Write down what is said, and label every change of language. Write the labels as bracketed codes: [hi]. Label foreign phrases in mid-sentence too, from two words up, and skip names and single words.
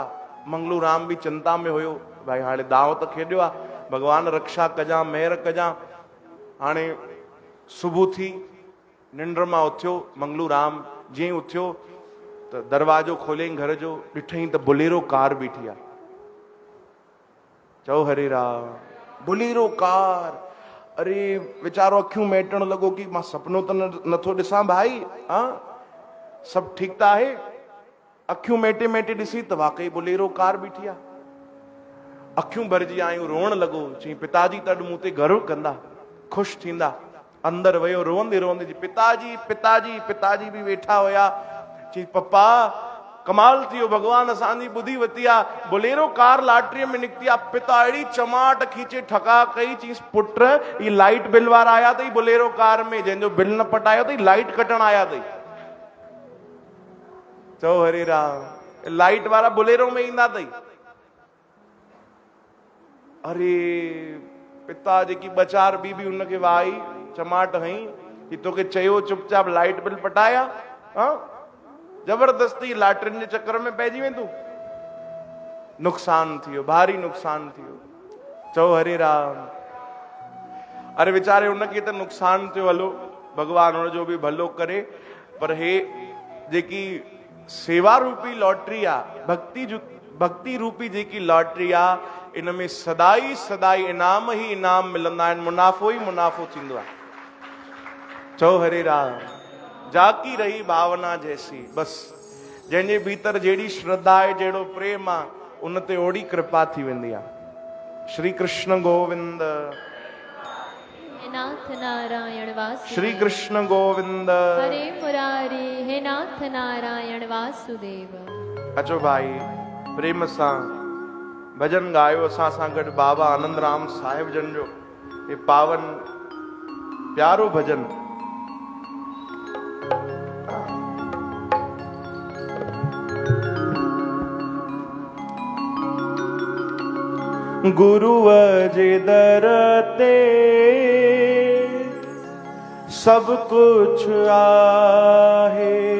[sd] मंगलू राम बि चिंता में हुयो, भाई हाणे दाव त खेॾियो आहे, भॻवान रक्षा कजां, मेहर कजां। हाणे सुबुह थी, निंड मां उथियो मंगलू राम। जीअं ई उथियो त दरवाजो खोलियईं घर जो, ॾिठई त बुलेरो कार बीठी आहे। चओ हरे राम। बुलेरो कार। अरे वीचारो अखियूं मेटण लॻो कि मां सपनो त नथो ॾिसां भाई। हाँ, सभु ठीकु त आहे? अखियूं मेटे मेटे ॾिसी त वाकई बुलेरो कार बीठी आहे। अखियूं भरिजी आयूं, रोअण लॻो। चई पिताजी त अॼु मूं ते गर्व कंदा, ख़ुशि थींदा। अंदरि वियो रोअंदे रोअंदे, पिताजी पिताजी पिताजी बि वेठा हुया। चई पप्पा कमाल थी वियो, भॻवान असांजी ॿुधी वरिती आहे, बुलेरो कार लॉटरीअ में निकिती आहे। पिता अहिड़ी चमाट खीचे ठका कई। चईस पुट ही लाइट बिल वारा आया अथई बुलेरो कार में, जंहिंजो बिल न पटायो अथई, लाइट कटण आया अथई। चओ हरे राम। लाइट वारा बुलेरो में ईंदा अथई। अरे पिता जेकी 2-4 ॿी हुनखे वाही चमाट हई कि तोखे चयो चुपचाप लाइट बिल पटाया। हाँ, जबरदस्ती लॉटरियुनि जे चक्कर में पइजी वेंदू। नुक़सान थी वियो, भारी नुक़सान थी वियो। चओ हरे राम। अरे वीचारे हुनखे त नुक़सान थियो, हलो भॻवान हुनजो बि भलो करे। पर हे जेकी सेवा रूपी लॉटरी आहे, भक्ति रूपी जेकी लॉटरी आहे, इन में सदाई सदाई इनाम ही इनाम मिलंदा आहिनि, मुनाफ़ो ई मुनाफ़ो थींदो आहे। चओ हरे राम। [hi] जाकी रही भावना जैसी। [sd] बस जंहिंजे भीतर जहिड़ी श्रद्धा आहे, जहिड़ो प्रेम आहे, उन ते ओड़ी कृपा थी वेंदी आहे। श्री कृष्ण गोविंद। हे नाथ नारायण वासुदेव। श्री कृष्ण गोविंद। हरे मुरारी। हे नाथ नारायण वासुदेव। अचो भाई प्रेम सां भजन गायो असां सां गॾु बाबा आनंद राम साहिब जन जो ये पावन प्यारो भजन। गुरुअ जे दर ते सब कुछ आहे,